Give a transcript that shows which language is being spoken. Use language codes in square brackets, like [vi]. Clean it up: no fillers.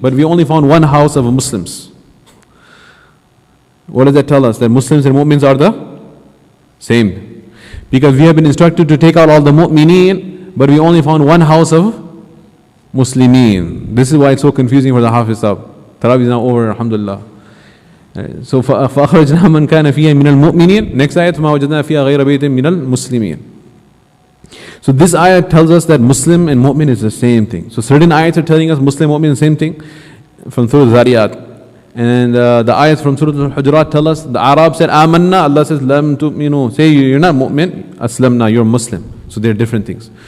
[en] But we only found one house of Muslims. What does that tell us? That Muslims and mu'mins are the same. Because we have been instructed to take out all the mu'mineen, but we only found one house of Muslimin. This is why it's so confusing for the Hafiz Sahib. Tarawih is now over, alhamdulillah. [ar] So فَأَخْرَجْنَا مَنْ كَانَ فِيهَا مِنَ الْمُؤْمِنِينَ. [en] Next ayat, [ar] فَمَا وَجَدْنَا فِيهَا غَيْرَ بَيْتٍ مِنَ الْمُسْلِمِينَ. [en] So this ayat tells us that Muslim and mu'min is the same thing. So certain ayats are telling us Muslim and mu'min is the same thing, from Surah Zariyat. And the ayats from Surah Al-Hujurat tell us, the Arab said, Amanna, Allah says, Lam tu'minu. Say you're not mu'min, Aslamna, you're Muslim. So they're different things.